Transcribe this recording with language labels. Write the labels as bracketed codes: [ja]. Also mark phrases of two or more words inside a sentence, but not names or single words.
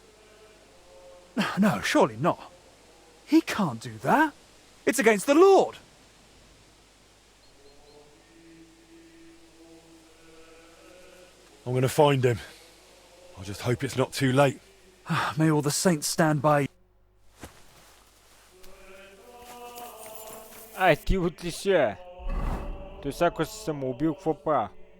[en] No, surely not. He can't do that. It's against the Lord. I'm going to find him. I just hope it's not too late. May all the saints stand by you. [bg] Ай, ти отиши, бе. Той сега, ако се самоубил, какво правя?